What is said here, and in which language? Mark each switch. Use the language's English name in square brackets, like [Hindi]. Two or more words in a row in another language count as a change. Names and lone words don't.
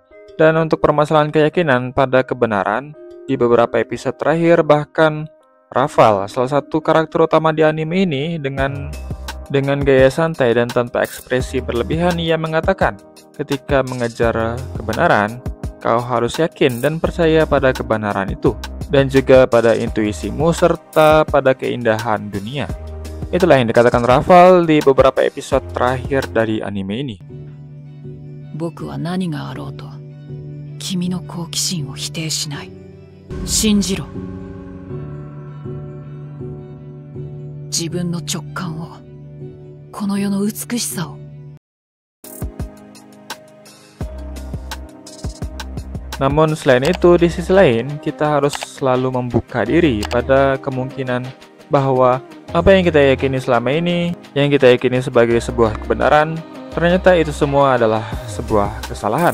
[Indonesian] Dan untuk permasalahan keyakinan pada kebenaran, di beberapa episode terakhir bahkan Rafal, salah satu karakter utama di anime ini, dengan gaya santai dan tanpa ekspresi berlebihan, ia mengatakan, ketika mengejar kebenaran, kau harus yakin dan percaya pada kebenaran itu, dan juga pada intuisimu serta pada keindahan dunia. Itulah yang dikatakan Rafal di beberapa episode terakhir dari anime ini. [Japanese] 僕は何があろうと君の好奇心を否定しない。信じろ。自分の直感を、この世の美しさを。 [Indonesian] Namun selain itu, di sisi lain, kita harus selalu membuka diri pada kemungkinan bahwa apa yang kita yakini selama ini, yang kita yakini sebagai sebuah kebenaran, ternyata itu semua adalah sebuah kesalahan.